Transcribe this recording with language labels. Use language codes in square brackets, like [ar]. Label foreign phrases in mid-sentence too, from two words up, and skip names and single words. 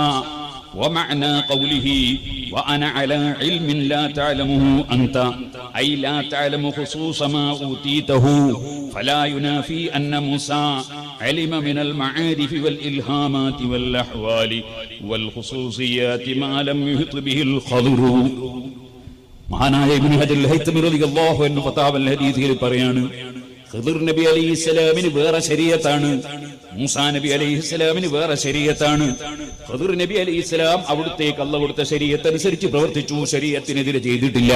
[ar] ومعنى قوله وأنا على علم لا تعلمه أنت، أي لا تعلم خصوص ما أوتيته، فلا ينافي أن موسى علم من المعارف والإلهامات والأحوال والخصوصيات ما لم يحط به الخضر. [ml] മഹാനായ ഇബ്നു ഹജർ അൽ ഹൈതമി [ar] رضي الله عنه [ml] ഫതാവൽ ഹദീസിൽ പറയാണ്, ഖിദിർ നബി അലൈഹിസ്സലാമിന് വേറെ ശരീഅത്താണ്, മൂസാ നബി അലൈഹിസ്സലാമിന് വേറെ ശരീഅത്താണ്. ഖിദിർ നബി അലൈഹിസ്സലാം അവിടുത്തേക്ക് അല്ലാഹു കൊടുത്ത ശരീഅത്ത് അനുസരിച്ച് പ്രവർത്തിച്ചു, ശരീഅത്തിനെതിരെ ചെയ്തിട്ടില്ല.